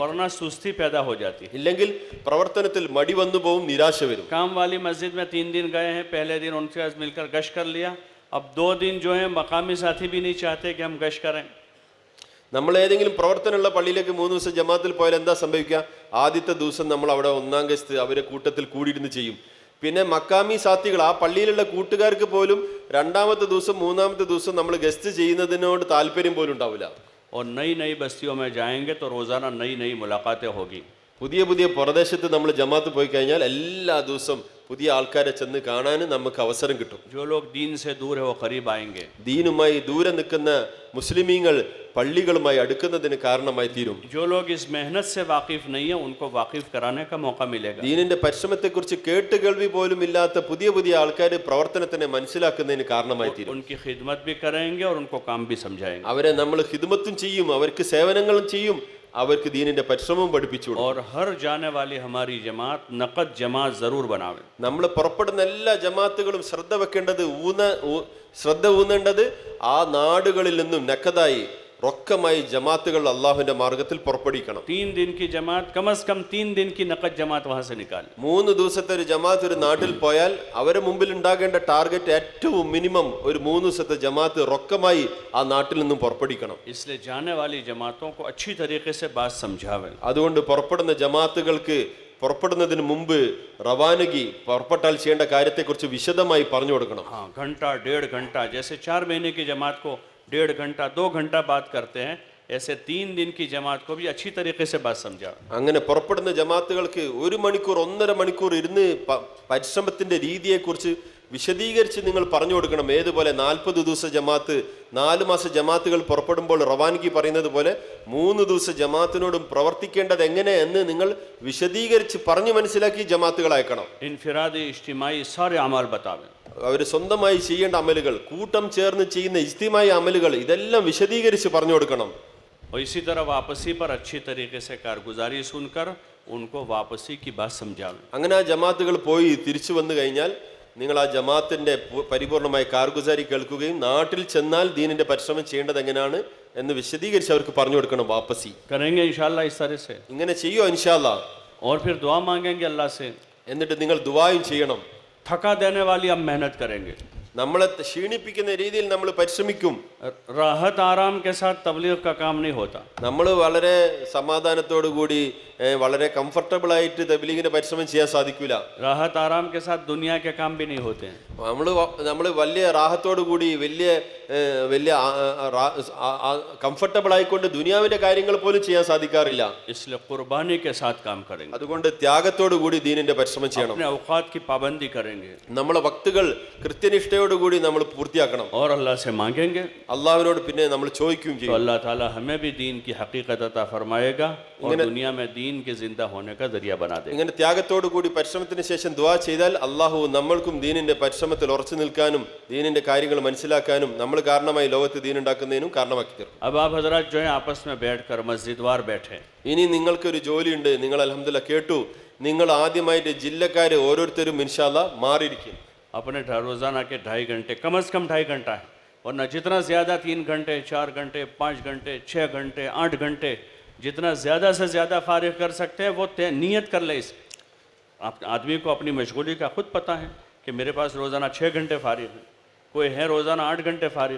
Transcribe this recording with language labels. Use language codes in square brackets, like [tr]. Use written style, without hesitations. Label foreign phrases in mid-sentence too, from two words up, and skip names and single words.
[hi] वरना सुस्ती पैदा हो जाती है. [ml] ഇല്ലെങ്കിൽ പ്രവർത്തനത്തിൽ മടി വന്നു പോവും, നിരാശ വരും. [hi] काम वाली मस्जिद में 3 दिन गए हैं, पहले दिन उनके साथ मिलकर गश्त कर लिया. अब 2 दिन जो है मकामी साथी भी नहीं चाहते कि हम गश्त करें. [ml] നമ്മൾ ഏതെങ്കിലും പ്രവർത്തനമുള്ള പള്ളിയിലേക്ക് 3 ദിവസം ജമാഅത്തിൽ പോയാൽ എന്താ സംഭവിക്കുക? ആദ്യത്തെ ദിവസം നമ്മൾ അവിടെ 1-ാം ഗസ്ത് അവരെ കൂട്ടത്തിൽ കൂടിയിരുന്ന് ചെയ്യും. പിന്നെ [hi] मकामी साथी [ml] ആ പള്ളിയിലുള്ള കൂട്ടുകാർക്ക് പോലും 2-ാമത്തെ ദിവസം 3-ാമത്തെ ദിവസം നമ്മൾ ഗസ്റ്റ് ചെയ്യുന്നതിനോട് താല്പര്യം പോലും ഉണ്ടാവില്ല. [hi] और नई नई बस्तियों में जाएंगे तो रोज़ाना नई नई मुलाकातें होगी. [ml] പുതിയ പുതിയ പ്രദേശത്ത് നമ്മൾ ജമാഅത്ത് പോയി കഴിഞ്ഞാൽ എല്ലാ ദിവസവും പുതിയ ആൾക്കാരെ ചെന്ന് കാണാൻ നമുക്ക് അവസരം കിട്ടും. [hi] जो लोग दीन से दूर है वो करीब आएंगे. [ml] ദീനുമായി ദൂരെ നിൽക്കുന്ന മുസ്ലിമീങ്ങൾ പള്ളികളുമായി അടുക്കുന്നതിന് കാരണമായി തീരും. [hi] जो लोग इस मेहनत से वाकिफ नहीं है उनको वाकिफ कराने का मौका मिलेगा. [ml] ദീനിന്റെ പരിശ്രമത്തെക്കുറിച്ച് കേട്ട് കേൾവി പോലും ഇല്ലാത്ത പുതിയ പുതിയ ആൾക്കാർ പ്രവർത്തനത്തിനെ മനസ്സിലാക്കുന്നതിന് കാരണമായി തീരും. [hi] उनकी खिदमत भी करेंगे और उनको काम भी समझाएंगे. [ml] അവരെ നമ്മൾ ഖിദ്മത്തും ചെയ്യും, അവർക്ക് സേവനങ്ങളും ചെയ്യും, അവർക്ക് ദീനിന്റെ പരിശ്രമവും പഠിപ്പിച്ചു കൊടുക്കും. [hi] और हर जाने वाली हमारी जमात नकद जमात जरूर बनावे. [ml] നമ്മൾ പുറപ്പെടുന്ന എല്ലാ ജമാഅത്തുകളും ശ്രദ്ധ വെക്കേണ്ടത് ശ്രദ്ധ ഊന്നേണ്ടത് ആ നാടുകളിൽ നിന്നും നക്കതായി റൊക്കമായി ജമാഅത്തുകൾ അള്ളാഹുവിന്റെ മാർഗത്തിൽ പുറപ്പെടുവിക്കണം. [hi] 3 दिन की जमात कम से कम 3 दिन की नकद जमात वहां से निकाल. [ml] 3 ദിവസത്തെ ഒരു ജമാഅത്ത് ഒരു നാട്ടിൽ പോയാൽ അവരെ മുമ്പിൽ ഉണ്ടാകേണ്ട ടാർഗറ്റ് ഏറ്റവും മിനിമം ഒരു 3 ദിവസത്തെ ജമാഅത്ത് റൊക്കമായി ആ നാട്ടിൽ നിന്നും പുറപ്പെടുവിക്കണം. [hi] इसलिए जाने वाली जमातों को अच्छी तरीके से बात समझावे. [ml] അതുകൊണ്ട് പുറപ്പെടുന്ന ജമാഅത്തുകൾക്ക് പുറപ്പെടുന്നതിന് മുമ്പ് റവാനഗി പുറപ്പെട്ടാൽ ചെയ്യേണ്ട കാര്യത്തെക്കുറിച്ച് വിശദമായി പറഞ്ഞു കൊടുക്കണം. [hi] हाँ, घंटा 1.5 घंटा, जैसे 4 महीने की जमात को 1.5 घंटा 2 घंटा बात करते हैं, ऐसे 3 दिन की जमात को भी अच्छी तरीके से बात समझा. [ml] അങ്ങനെ പുറപ്പെടുന്ന ജമാഅത്തുകൾക്ക് 1 മണിക്കൂർ 1.5 മണിക്കൂർ ഇരുന്ന് പരിശ്രമത്തിന്റെ രീതിയെക്കുറിച്ച് വിശദീകരിച്ച് നിങ്ങൾ പറഞ്ഞു കൊടുക്കണം. ഏതുപോലെ 40 ദിവസ ജമാഅത്ത് 4 മാസ ജമാഅത്തുകൾ പുറപ്പെടുമ്പോൾ റവാനിക്ക് പറയുന്നത് പോലെ 3 ദിവസ ജമാഅത്തിനോടും പ്രവർത്തിക്കേണ്ടത് എങ്ങനെ എന്ന് നിങ്ങൾ വിശദീകരിച്ച് പറഞ്ഞു മനസ്സിലാക്കി ജമാഅത്തുകൾ അയക്കണം. [hi] इनफिरादी इज्तिमाई सारे अमाल बतावे. [ml] അവർ സ്വന്തമായി ചെയ്യേണ്ട അമലുകൾ, കൂട്ടം ചേർന്ന് ചെയ്യുന്ന ഇജ്തിമായി അമലുകൾ ഇതെല്ലാം വിശദീകരിച്ച് പറഞ്ഞു കൊടുക്കണം. [hi] और इसी तरह वापसी पर अच्छी तरीके से कारगुजारी सुनकर उनको वापसी की बात समझावे. [ml] അങ്ങനെ ആ ജമാഅത്തുകൾ പോയി തിരിച്ചു വന്നു കഴിഞ്ഞാൽ നിങ്ങൾ ആ ജമാഅത്തിന്റെ പരിപൂർണമായ കാർഗുസാരി കേൾക്കുകയും നാട്ടിൽ ചെന്നാൽ ദീനിന്റെ പരിശ്രമം ചെയ്യേണ്ടത് എങ്ങനെയാണ് എന്ന് വിശദീകരിച്ച് അവർക്ക് പറഞ്ഞു കൊടുക്കണം. വാപ്പസി [hi] करेंगे इंशाल्लाह इस तरह से. [ml] ഇങ്ങനെ ചെയ്യോ [ar] إن شاء الله. [hi] और फिर दुआ मांगेंगे अल्लाह से. [ml] എന്നിട്ട് നിങ്ങൾ ദുആയും ചെയ്യണം. [hi] थका देने वाली हम मेहनत करेंगे. [ml] നമ്മളെ ക്ഷീണിപ്പിക്കുന്ന രീതിയിൽ നമ്മൾ പരിശ്രമിക്കും. [hi] राहत आराम के साथ तबलीग का काम नहीं होता. [ml] നമ്മൾ വളരെ സമാധാനത്തോടു കൂടി വളരെ കംഫർട്ടബിൾ ആയിട്ട് തബ്ലീഗിന്റെ പരിശ്രമം ചെയ്യാൻ സാധിക്കില്ല. [hi] राहत आराम के साथ दुनिया के काम भी नहीं होते हैं. [ml] നമ്മൾ വലിയ റാഹത്തോടു കൂടി വലിയ കംഫർട്ടബിൾ ആയിക്കൊണ്ട് ദുനിയാവിന്റെ കാര്യങ്ങൾ പോലും ചെയ്യാൻ സാധിക്കാറില്ല. [hi] इसलिए कुर्बानी के साथ काम करेंगे. [ml] അതുകൊണ്ട് ത്യാഗത്തോടു കൂടി ദീനിന്റെ പരിശ്രമം ചെയ്യണം. [hi] अपने औकात की पाबंदी करेंगे. [ml] നമ്മളെ വക്തുകൾ കൃത്യനിഷ്ഠയോടു കൂടി നമ്മൾ പൂർത്തിയാക്കണം. [hi] और अल्लाह से मांगेंगे. [ml] അള്ളാഹുവിനോട് പിന്നെ നമ്മൾ ചോദിക്കുകയും [hi] तो [ml] ചെയ്യും. [hi] अल्लाह ताला हमें भी दीन की हकीकत अता फरमाएगा और दुनिया में दीन के जिंदा होने का जरिया बना देगा. [ml] ഇങ്ങനെ ത്യാഗത്തോടു കൂടി പരിശ്രമത്തിന് ശേഷം ദുആ ചെയ്താൽ അള്ളാഹു നമ്മൾക്കും ദീനിന്റെ പരിശ്രമത്തിൽ ഉറച്ചു നിൽക്കാനും ദീനിന്റെ കാര്യങ്ങൾ മനസ്സിലാക്കാനും നമ്മൾ കാരണമായി ലോകത്ത് ദീൻ ഉണ്ടാക്കുന്നതിനും കാരണമാക്കി തീർക്കും. [hi] अब आप हजरत जो है आपस में बैठकर मस्जिदवार बैठे. [ml] ഇനി നിങ്ങൾക്കൊരു ജോലിയുണ്ട്. നിങ്ങൾ അൽഹംദുലില്ലാ കേട്ടു. നിങ്ങൾ ആദ്യമായിട്ട് ജില്ലക്കാര് ഓരോരുത്തരും [ar] إن شاء الله [ml] മാറിയിരിക്കും. [hi] अपने रोजाना के 2.5 घंटे कम से कम 2.5 घंटा है, वरना जितना ज़्यादा 3 घंटे 4 घंटे 5 घंटे 6 घंटे 8 घंटे जितना ज़्यादा से ज़्यादा फारिग कर सकते हैं वो नियत कर ले. इस आदमी को अपनी मशगूली का खुद पता है कि मेरे पास रोज़ाना 6 घंटे फारिग है, कोई है रोज़ाना 8 घंटे फारिग.